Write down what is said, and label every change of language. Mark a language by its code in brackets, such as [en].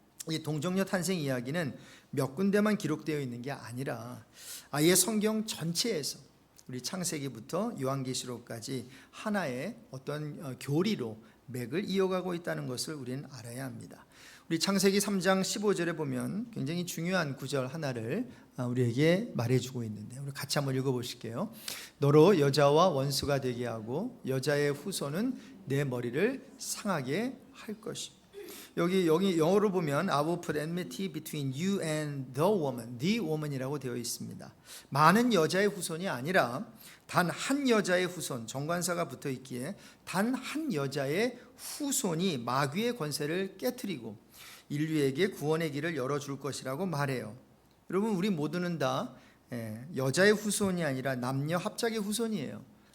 [ko] 이 동정녀 탄생 이야기는 몇 군데만 기록되어 있는 게 아니라 아예 성경 전체에서 우리 창세기부터 요한계시록까지 하나의 어떤 교리로 맥을 이어가고 있다는 것을 우리는 알아야 합니다. 우리 창세기 3장 15절에 보면 굉장히 중요한 구절 하나를 우리에게 말해주고 있는데 우리 같이 한번 읽어보실게요. 너로 여자와 원수가 되게 하고 여자의 후손은 내 머리를 상하게 할 것이다. [en] 여기 영어로 보면 I will put enmity between you and the woman이라고 [ko] 되어 있습니다. 많은 여자의 후손이 아니라 단 한 여자의 후손, 정관사가 붙어 있기에 단 한 여자의 후손이 마귀의 권세를 깨트리고 인류에게 구원의 길을 열어줄 것이라고 말해요. 여러분 우리 모두는 다 여자의 후손이 아니라 남녀 합작의 후손이에요.